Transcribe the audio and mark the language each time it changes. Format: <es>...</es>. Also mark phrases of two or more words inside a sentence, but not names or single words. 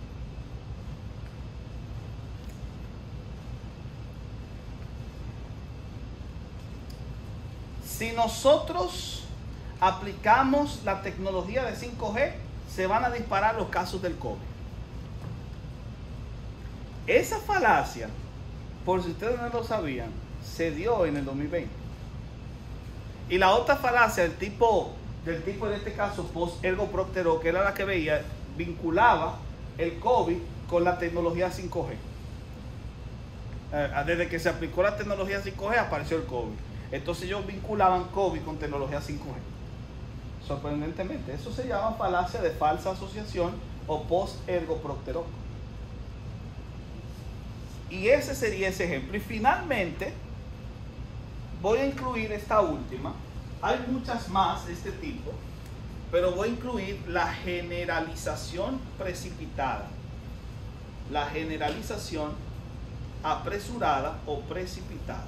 <es>Si nosotros aplicamos la tecnología de 5G, se van a disparar los casos del COVID. Esa falacia, por si ustedes no lo sabían, se dio en el 2020. Y la otra falacia del tipo en este caso</es> <la>post ergo propter hoc,</la> <es>que era la que veía, vinculaba el COVID con la tecnología 5G. Desde que se aplicó la tecnología 5G apareció el COVID. Entonces ellos vinculaban COVID con tecnología 5G. Sorprendentemente, eso se llama falacia de falsa asociación o</es> <la>post ergo propter hoc.</la> <es>Y ese sería ese ejemplo. Y finalmente voy a incluir esta última. Hay muchas más de este tipo, pero voy a incluir la generalización precipitada. La generalización apresurada o precipitada.</es>